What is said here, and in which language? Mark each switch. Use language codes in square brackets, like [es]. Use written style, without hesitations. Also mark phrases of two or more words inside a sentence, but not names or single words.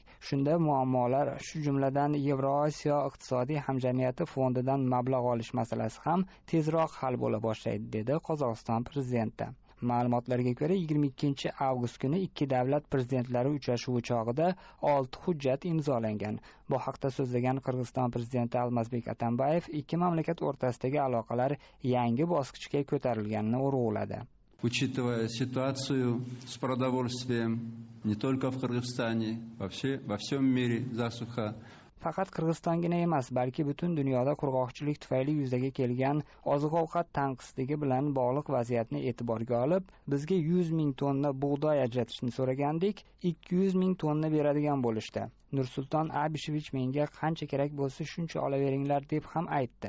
[uz] Shunda muammolar, shu jumladan Yevrosiyo iqtisodiy hamjamiyati fondidan mablag' olish masalasi ham tezroq hal bo'la boshlaydi, dedi Qozog'iston prezidenti. Ma'lumotlarga ko'ra 22 avgust kuni ikki davlat prezidentlari uchrashuvi chog'ida 6 hujjat imzolangan. Bu haqda so'zlagan Qirg'iziston prezidenti Almazbek Atambayev ikki mamlakat o'rtasidagi aloqalar yangi bosqichga ko'tarilganini urg'uladi. [ru] Учитывая ситуацию с продовольствием не только в Кыргызстане, во всем мире засуха. [uz] Faqat Qirg'izstongina emas, balki butun dunyoda qurg'oqchilik tufayli yuzaga kelgan oziq-ovqat tanqisligi bilan bog'liq vaziyatni e'tiborga olib, bizga 100 ming tonna bug'doy ajratishni so'ragandik, 200 ming tonna beradigan bo'lishdi. Nursulton Abishevich menga qancha kerak bo'lsa shuncha olaveringlar deb ham aytdi.